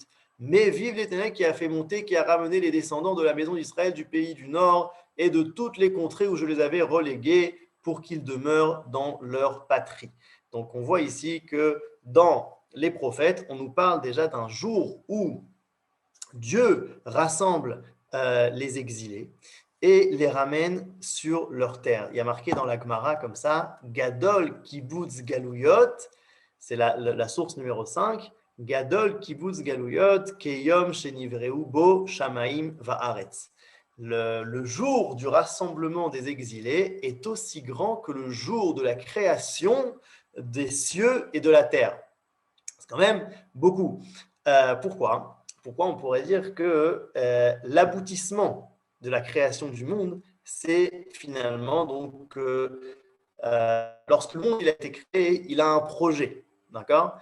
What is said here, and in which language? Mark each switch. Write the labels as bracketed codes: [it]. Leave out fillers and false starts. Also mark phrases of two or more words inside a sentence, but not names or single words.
[fr] Mais vive l'Éternel qui a fait monter, qui a ramené les descendants de la maison d'Israël du pays du Nord et de toutes les contrées où je les avais relégués pour qu'ils demeurent dans leur patrie. Donc on voit ici que dans les prophètes, on nous parle déjà d'un jour où Dieu rassemble les exilés et les ramène sur leur terre. Il y a marqué dans la Gemara comme ça: [he] גדול קיבוץ גלויות, [fr] c'est la source numéro 5. [he] גדול קיבוץ גלויות כיום שנבראו בו שמים וארץ. [fr] Le jour du rassemblement des exilés est aussi grand que le jour de la création des cieux et de la terre. C'est quand même beaucoup. Pourquoi on pourrait dire que l'aboutissement de la création du monde, c'est finalement donc lorsque le monde il a été créé, il a un projet, d'accord?